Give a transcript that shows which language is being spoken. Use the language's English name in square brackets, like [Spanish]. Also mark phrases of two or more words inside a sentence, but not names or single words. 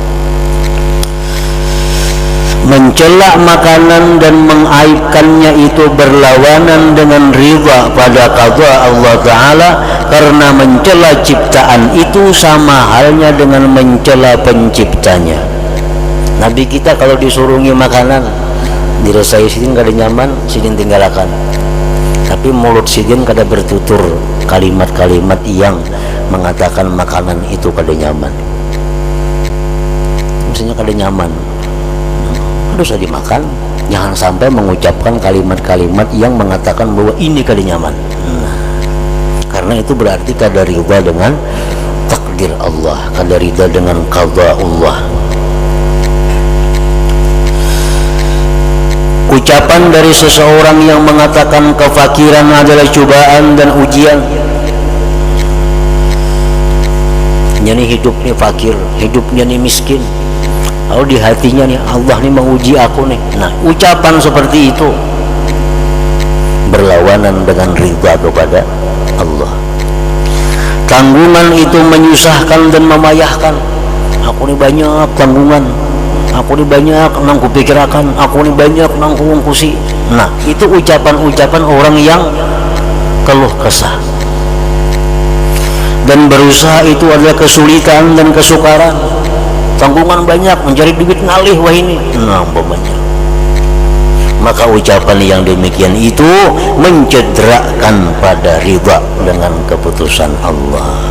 [Indonesian] Mencela makanan dan mengaibkannya itu berlawanan dengan ridha pada qada Allah Ta'ala, karena mencela ciptaan itu sama halnya dengan mencela penciptanya. [Banjar] Nabi kita kalau disuruhi makanan, dirasai sidin kada nyaman, sidin tinggalkan. Tapi mulut sidin kada bertutur kalimat-kalimat yang mengatakan makanan itu kada nyaman. Maksudnya kada nyaman, harus dimakan, jangan sampai mengucapkan kalimat-kalimat yang mengatakan bahwa ini kada nyaman. Karena itu berarti kada ridha dengan takdir Allah, kada ridha dengan qada Allah. [Indonesian] Ucapan dari seseorang yang mengatakan kefakiran adalah cobaan dan ujian. Jadi hidupnya fakir, hidupnya nih miskin. Lalu di hatinya nih, Allah nih menguji aku nih. Nah, ucapan seperti itu berlawanan dengan ridha kepada Allah. Tanggungan itu menyusahkan dan memayahkan. [Banjar] Aku nih banyak tanggungan, aku nih banyak nang kupikirakan, aku nih banyak nang kuungkusi. [Indonesian] Nah, itu ucapan-ucapan orang yang keluh kesah. Dan berusaha itu adalah kesulitan dan kesukaran. [Banjar] Tanggungan banyak, mencari duit ngalih wah ini. [Indonesian] Nah, banyak. Maka ucapan yang demikian itu mencederakan pada ridha dengan keputusan Allah.